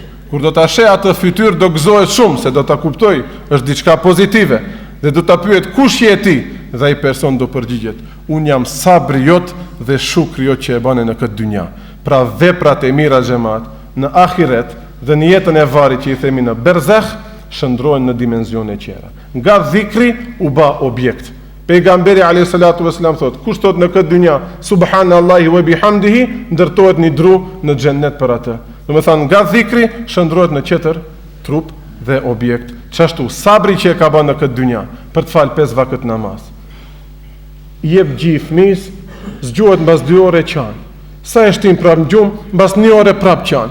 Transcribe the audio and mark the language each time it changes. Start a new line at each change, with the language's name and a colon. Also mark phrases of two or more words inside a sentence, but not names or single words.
Albanian: Kur do ta sheh atë fytyrë do gëzohet shumë se do ta kuptoj, është diçka pozitive, dhe do ta pyet kush je ti, dhe ai person do përgjigjet: "Un jam sabri jot dhe shukri jot që e bane në këtë dynja." Pra veprat e mira xhamat në ahiret dhe në jetën e varrit që i themi në berzakh shndrohen në dimensione tjera. Nga dhikri u bë objekt. Pejgamberi
Arabic: عليه الصلاة والسلام
Albanian: thot: "Kush thot në këtë dynja
Arabic: سبحان الله وبحمده,
Albanian: ndërtohet një dru në xhennet për atë." Do të thonë nga dhikri shndrohet në tjetër trup dhe objekt. Çashtu sabri që e ka bën në këtë dynja për të fal 5 vakët namaz. Jep gjë fëmis, zgjohet mbas 2 orë qan. Sa e shtin prap në gjumë, mbas 1 orë prap qan.